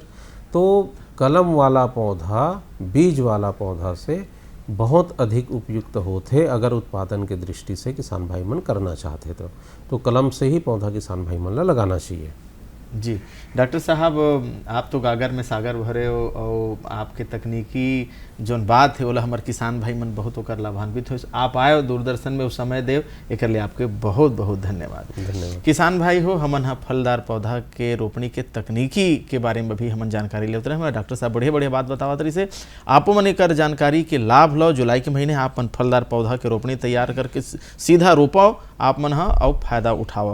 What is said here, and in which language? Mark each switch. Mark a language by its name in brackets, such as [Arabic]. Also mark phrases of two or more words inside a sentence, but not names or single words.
[Chhattisgarhi] तो कलम वाला पौधा बीज वाला पौधा से बहुत अधिक उपयुक्त होते अगर उत्पादन के दृष्टि से किसान भाई मन करना चाहते तो कलम से ही पौधा किसान भाई मन ला लगाना चाहिए। जी डॉक्टर साहब, आप तो गागर में सागर भरे हो और आपके तकनीकी जोन बात है ओला हमारे किसान भाई मन बहुत होकर लाभान्वित हो। आप आए दूरदर्शन में उस समय देव, एक लिए आपके बहुत बहुत धन्यवाद। धन्यवाद। किसान भाई हो, हमन हा फलदार पौधा के रोपणी के तकनीकी के बारे में भी हमन जानकारी लेते रहे। हमारे डॉक्टर साहब बढ़िया बढ़िया बात बतावत रही से आपो मन एकर जानकारी के लाभ लो। जुलाई के महीने आप मन फलदार पौधा के रोपणी तैयार करके सीधा रोपाओ आप मन हा और फायदा उठाओ।